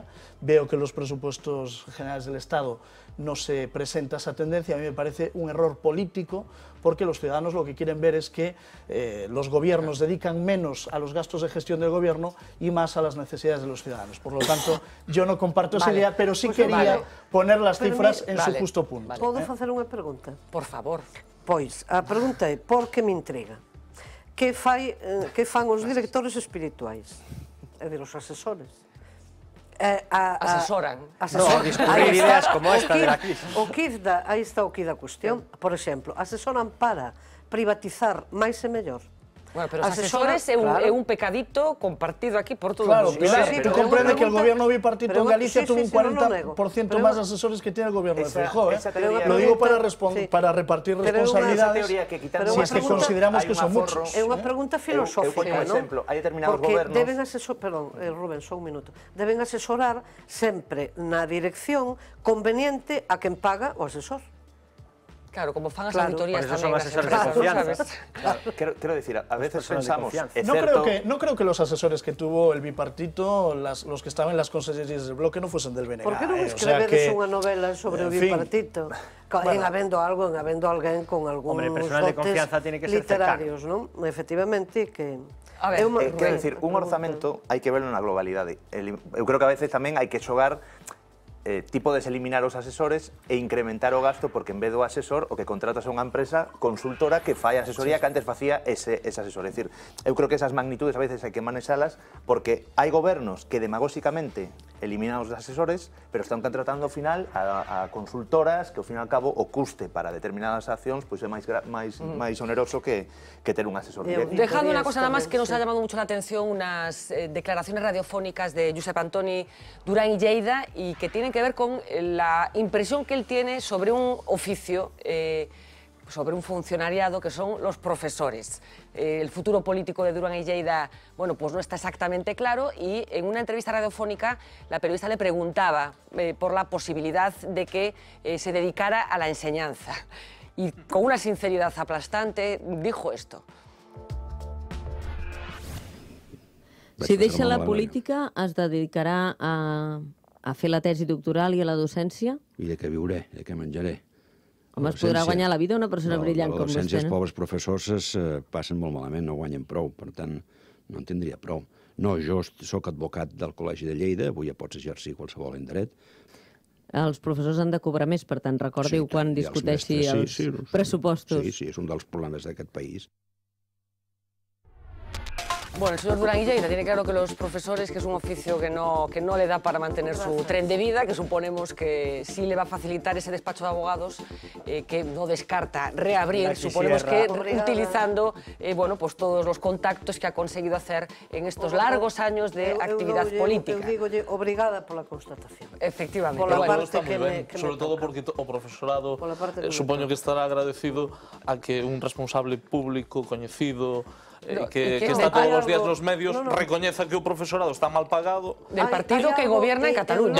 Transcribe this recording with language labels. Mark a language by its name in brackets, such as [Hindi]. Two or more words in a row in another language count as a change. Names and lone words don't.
[Spanish] Veo que en los presupuestos generales del Estado no se presenta esa tendencia. A mí me parece un error político, porque los ciudadanos lo que quieren ver es que los gobiernos dedican menos a los gastos de gestión del gobierno y más a las necesidades de los ciudadanos. Por lo tanto, yo no comparto esa idea, pero sí quería poner las cifras en su justo punto. [Galician] Podo facer unha pregunta? Por favor. Pois, a pregunta é, por que me intriga? Que fan os directores espirituais? É dicir, os asesores? Asesoran. [Spanish] No, discurrir ideas como esta de la crisis. [Galician] Aí está o que da cuestión. Por exemplo, asesoran para privatizar máis e mellor. Bueno, pero os asesores é un pecadito compartido aquí por todos. [Spanish] Claro, Pilar, tú comprendes que el gobierno bipartito en Galicia tuvo un 40% más de asesores que tiene el gobierno de Feijóo. Lo digo para repartir responsabilidades, si es que consideramos que son muchos. [Galician] É unha pregunta filosófica, non? Hai determinados gobernos... Porque deben asesorar, Rubén, só un minuto, deben asesorar sempre na dirección conveniente a quen paga o asesor. Claro, como fan as auditorías tamén. Son asesores de confianza. [Spanish] Quiero decir, a veces pensamos... No creo que los asesores que tuvo el bipartito, los que estaban en las consellerías del bloque, no fuesen del BNG. [Galician] Por que non escrevedes unha novela sobre o bipartito? En habendo alguén con algún dotes literarios, non? Efectivamente, que... Quero dicir, un orzamento hai que verlo na globalidade. Eu creo que a veces tamén hai que xogar tipo de eliminar os asesores e incrementar o gasto, porque en vez do asesor o que contratas a unha empresa consultora que fai asesoría que antes facía ese asesor. É dicir, eu creo que esas magnitudes a veces hai que manexalas, porque hai gobernos que demagóxicamente eliminan os asesores, pero están contratando ao final a consultoras que ao fin e ao cabo o custe para determinadas accións pois é máis oneroso que ter un asesor. [Spanish] Dejando una cosa nada más que nos ha llamado mucho la atención, unas declaraciones radiofónicas de Josep Antoni Durán y Lleida, y que tienen que ver con la impresión que él tiene sobre un oficio, sobre un funcionariado, que son los profesores. El futuro político de Durán y Lleida, bueno, pues no está exactamente claro, y en una entrevista radiofónica la periodista le preguntaba por la posibilidad de que se dedicara a la enseñanza. Y con una sinceridad aplastante dijo esto. [Catalan] Si deixa la política, es dedicarà a fer la tesi doctoral i a la docència? I de què viuré, de què menjaré. Home, es podrà guanyar la vida una persona brillant com vostè, no? La docència, els pobres professors passen molt malament, no guanyen prou, per tant, no en tindria prou. No, jo sóc advocat del Col·legi de Lleida, avui ja pots exercir qualsevol indret. Els professors han de cobrar més, per tant, recordi-ho quan discuteixi els pressupostos. Sí, és un dels problemes d'aquest país. [Spanish] Bueno, el señor Durán Illeira tiene claro que los profesores, que es un oficio que no le da para mantener su tren de vida, que suponemos que sí le va a facilitar ese despacho de abogados, que no descarta reabrir, suponemos que utilizando bueno, pues todos los contactos que ha conseguido hacer en estos largos años de actividad política. [Galician] Eu digo obrigada pola constatación. Efectivamente. Pola Bueno, parte está que moi ben, me sobre todo porque o profesorado supoño que estará agradecido a que un responsable público coñecido que está todos os días nos medios recoñeza que o profesorado está mal pagado [Spanish] del partido que gobierna en Cataluña.